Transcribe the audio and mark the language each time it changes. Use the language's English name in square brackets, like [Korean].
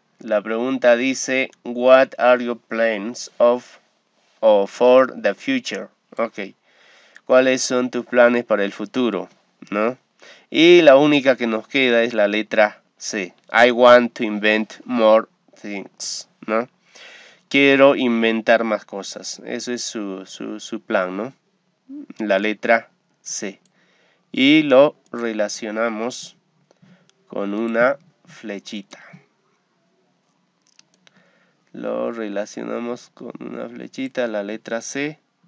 [Spanish] La pregunta dice, [English] what are your plans for the future? Ok. [Spanish] ¿Cuáles son tus planes para el futuro? ¿No? Y la única que nos queda es la letra C. [English] I want to invent more things. [Spanish] ¿No? Quiero inventar más cosas. Eso es su plan, ¿no? La letra C. Y lo relacionamos con una flechita. Lo relacionamos con una flechita, la letra C.